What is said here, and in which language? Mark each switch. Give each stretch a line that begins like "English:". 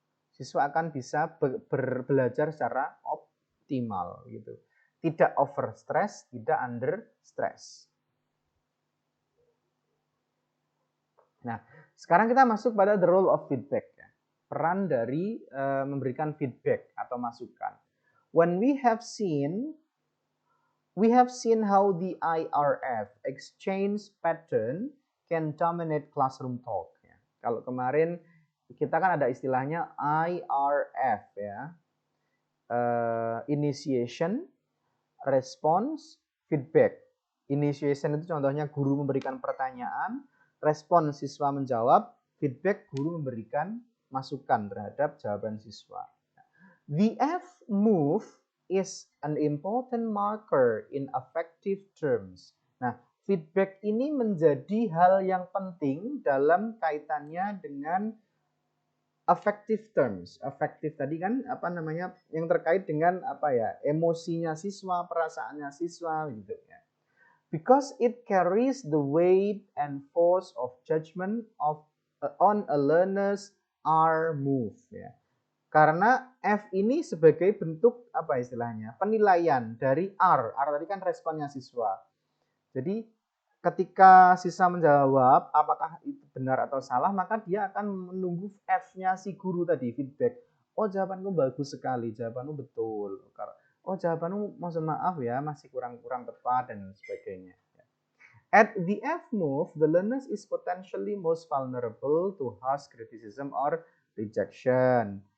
Indonesian: Siswa akan bisa belajar secara optimal gitu. Tidak over stress, tidak under stress. Nah, sekarang kita masuk pada
English: the role of feedback.
Indonesian: Peran dari memberikan feedback atau masukan.
English: When we have seen how the IRF exchange pattern can dominate classroom talk.
Indonesian: Kalau kemarin kita kan ada istilahnya IRF ya. Initiation, response, feedback. Initiation itu contohnya guru memberikan pertanyaan, respon siswa menjawab, feedback guru memberikan masukan terhadap jawaban siswa.
English: The F move is an important marker in affective terms.
Indonesian: Nah, feedback ini menjadi hal yang penting dalam kaitannya dengan affective terms. Affective tadi kan apa namanya yang terkait dengan apa ya, emosinya siswa, perasaannya siswa gitu ya.
English: Because it carries the weight and force of judgment of on a learner's R move ya.
Indonesian: Karena F ini sebagai bentuk apa istilahnya? Penilaian dari R. R tadi kan responnya siswa. Jadi ketika siswa menjawab apakah itu benar atau salah, maka dia akan menunggu F-nya si guru tadi, feedback. Oh, jawabanmu bagus sekali, jawabanmu betul. Oh, jawabanmu maksud maaf ya, masih kurang tepat dan sebagainya.
English: At the F move, the learner is potentially most vulnerable to harsh criticism or rejection.